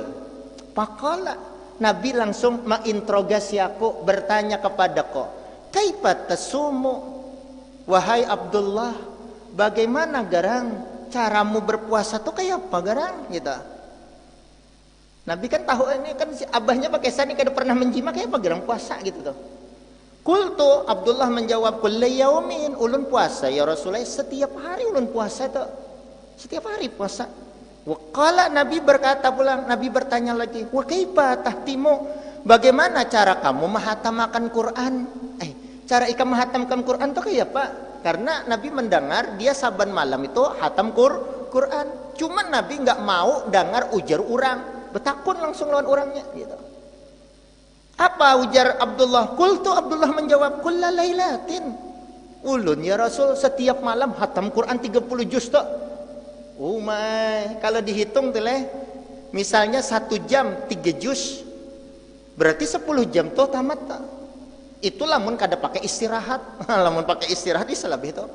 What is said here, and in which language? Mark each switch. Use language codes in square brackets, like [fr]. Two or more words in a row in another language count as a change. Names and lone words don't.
[bjn] Pakola, Nabi langsung menginterogasi aku, bertanya kepadaku, [ar] كيف تصوم, [bjn] wahai Abdullah, bagaimana garang caramu berpuasa tuh kayak apa garang gitu. Nabi kan tahu ini kan si abahnya pakai sani kada pernah menjima kayak apa garang puasa gitu tuh. Qultu, Abdullah menjawab, [ar] كل يوم, [bjn] ulun puasa [ar] يا رسول الله, [bjn] setiap hari ulun puasa tuh. Setiap hari puasa. Waqala, Nabi berkata pulang, Nabi bertanya lagi, [ar] وكيف تختم, [bjn] bagaimana cara kamu menghatamkan Quran? Cara ikam menghatamkan Quran tuh kayak apa? Karena Nabi mendengar dia saban malam itu hatam Quran. Cuman Nabi nggak mau dengar ujar orang, betakun langsung lawan orangnya gitu. Apa ujar Abdullah? Qultu, Abdullah menjawab, [ar] كل ليلة, [bjn] ulun [ar] يا رسول [bjn] setiap malam hatam Quran 30 juz tuh. Kalau dihitung tuh misalnya 1 jam 3 juz, berarti 10 jam tuh tamat tak? Itu lamun kada pakai istirahat. Lamun pakai istirahat bisa lebih itu.